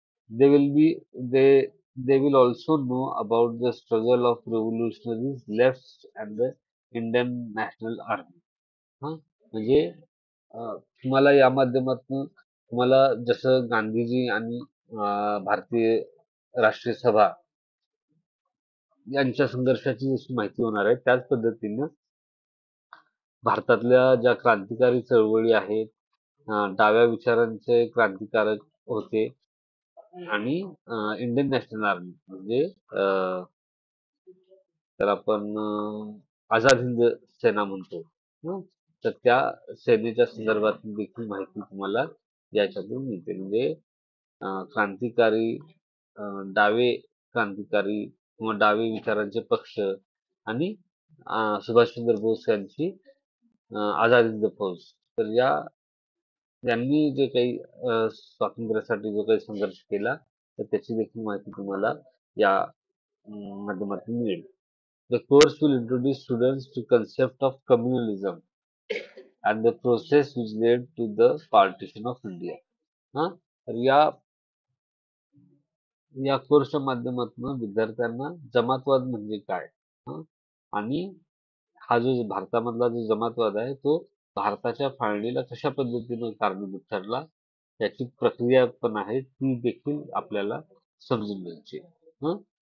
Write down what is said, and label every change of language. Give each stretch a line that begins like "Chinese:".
English: They will be they will also know about the struggle of revolutionaries left and the Indian National Army.
Marathi: हं, म्हणजे तुम्हाला या माध्यमातून तुम्हाला जसं गांधीजी आणि भारतीय राष्ट्रीय सभा यांच्या संघर्षाची जशी माहिती होणार आहे, त्याच पद्धतीनं भारतातल्या ज्या क्रांतिकारी चळवळी आहेत, डाव्या विचारांचे क्रांतिकारक होते आणि इंडियन नॅशनल आर्मी म्हणजे तर आपण आझाद हिंद सेना म्हणतो. हं. तर त्या सेनेच्या संदर्भात देखील माहिती तुम्हाला याच्यातून मिळते. म्हणजे क्रांतिकारी डावे क्रांतिकारी किंवा डावे विचारांचे पक्ष आणि सुभाषचंद्र बोस यांची आझाद हिंद फौज. तर यांनी जे काही स्वातंत्र्यासाठी जो काही संघर्ष केला तर त्याची देखील माहिती तुम्हाला या माध्यमातून मिळेल.
English: The course will introduce students to concept of communalism and the process which led to the partition of India.
Marathi: हा तर या कोर्सच्या माध्यमातून विद्यार्थ्यांना जमातवाद म्हणजे काय हं? आणि हा जो भारतामधला जो जमातवाद आहे तो भारताच्या फाळणीला कशा पद्धतीनं कारणीभूत ठरला त्याची प्रक्रिया पण आहे ती देखील आपल्याला समजून घ्यायची आहे. हं?